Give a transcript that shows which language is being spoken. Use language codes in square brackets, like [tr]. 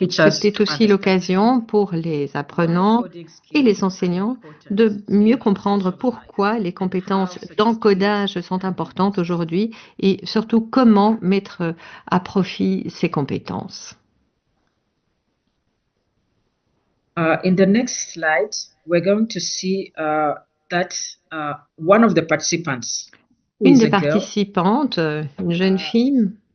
[fr] C'était aussi l'occasion pour les apprenants et les enseignants de mieux comprendre pourquoi les compétences d'encodage sont importantes aujourd'hui et surtout comment mettre à profit ces compétences. [en] In the next slide, we're going to see that one of the participants, [fr] une des participantes, une jeune fille,